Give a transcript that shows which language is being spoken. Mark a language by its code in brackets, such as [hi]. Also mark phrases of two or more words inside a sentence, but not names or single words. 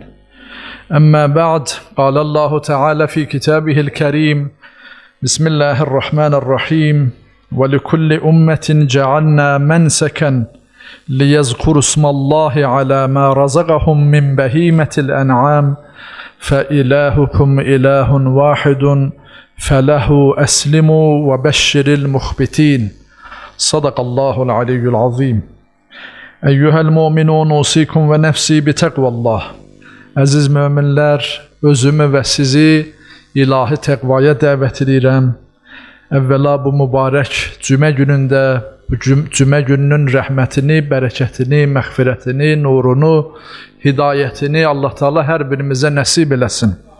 [ar] أما بعد، قال الله تعالى في كتابه الكريم: بسم الله الرحمن الرحيم: ولكل أمة جعلنا منسكا ليذكروا اسم الله على ما رزقهم من بهيمة الأنعام فإلهكم إله واحد فله أسلموا وبشر المخبتين. صدق الله العلي العظيم. أيها المؤمنون، أوصيكم ونفسي بتقوى الله. [az] Əziz möminlər, özümü və sizi ilahi təqvaya dəvət edirəm. Əvvəla bu mübarək cümə günündə, bu cümə gününün rəhmətini, bərəkətini, məğfirətini, nurunu, hidayətini Allah Teala hər birimizə nəsib eləsin.